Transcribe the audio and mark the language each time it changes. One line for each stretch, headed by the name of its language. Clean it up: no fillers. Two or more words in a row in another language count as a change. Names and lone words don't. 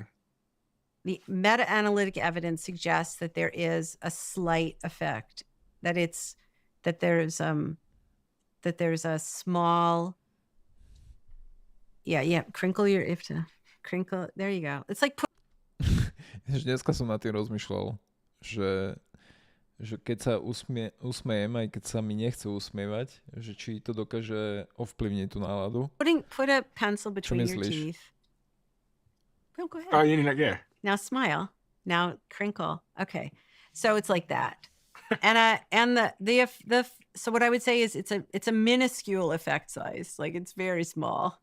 English: The meta-analytic evidence suggests that there is a slight effect. That there's a small. Yeah. Crinkle. There you go. It's like.
Slovak: Dneska som nad tým rozmýšľal, že keď sa usmejem, aj keď sa mi nechce usmievať, že či to dokáže ovplyvniť tú náladu.
English: Put a pencil between your teeth. Oh, go ahead. Oh, yeah. Now smile. Now crinkle. Okay. So it's like that. So what I would say is it's a minuscule effect size. Like it's very small.